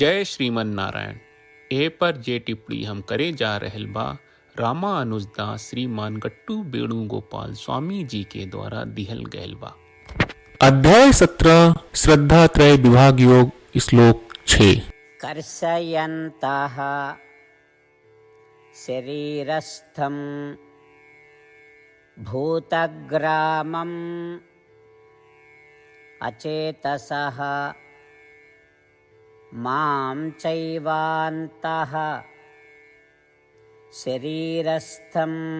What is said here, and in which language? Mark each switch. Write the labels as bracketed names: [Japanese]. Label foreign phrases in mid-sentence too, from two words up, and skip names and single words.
[Bhojpuri] जय श्रीमन नारायण। ए पर जे टिप्पणी हम करे जा रहल बा रामानुजदास श्रीमान गट्टू वेणुगोपाल स्वामी जी के द्वारा दिहल गयल बा। अध्याय 17 श्रद्धा त्रय विभाग योग श्लोक 6। [Sanskrit] कर्षयन्तः शरीरस्थं भूतग्रामम् अचेतसः मां चैवान्तः शरीरस्थं